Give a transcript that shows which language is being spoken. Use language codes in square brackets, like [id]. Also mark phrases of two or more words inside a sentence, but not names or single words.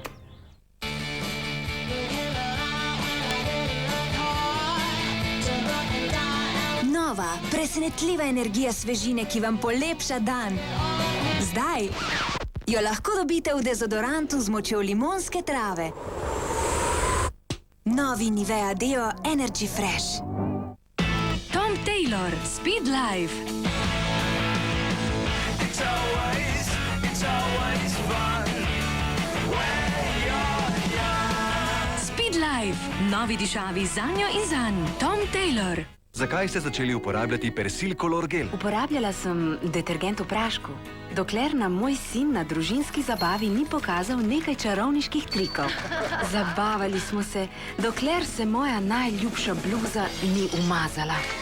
[sl] Nova, presenetljiva energija svežine, ki vam polepša dan. Zdaj jo lahko dobite v dezodorantu z močjo limonske trave. Novi Nivea Deo Energy Fresh. Tom Taylor, Speed Life. Speed Life, novi dišavi zanjo in zanj. Tom Taylor. Zakaj ste začeli uporabljati Persil Color Gel? Uporabljala sem detergent v prašku, dokler nam moj sin na družinski zabavi ni pokazal nekaj čarovniških trikov. Zabavali smo se, dokler se moja najljubša bluza ni umazala.